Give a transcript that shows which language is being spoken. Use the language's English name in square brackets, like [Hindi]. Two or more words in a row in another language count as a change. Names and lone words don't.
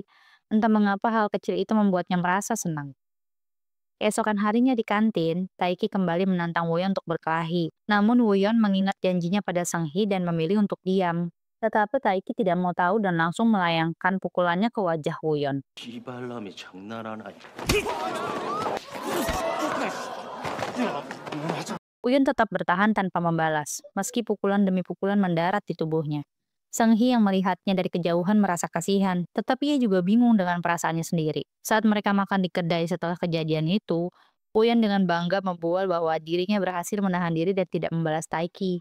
[Indonesian] Entah mengapa hal kecil itu membuatnya merasa senang. Keesokan harinya di kantin, Taiki kembali menantang Wuyun untuk berkelahi. Namun Wuyun mengingat janjinya pada Senghi dan memilih untuk diam. Tetapi Taiki tidak mau tahu dan langsung melayangkan pukulannya ke wajah Wuyun. [Korean] 이발람이 장난 아니. [Indonesian] Wuyun tetap bertahan tanpa membalas, meski pukulan demi pukulan mendarat di tubuhnya. Senghi yang melihatnya dari kejauhan merasa kasihan, tetapi ia juga bingung dengan perasaannya sendiri. Saat mereka makan di kedai setelah kejadian itu, Wuyun dengan bangga membual bahwa dirinya berhasil menahan diri dan tidak membalas Taiki.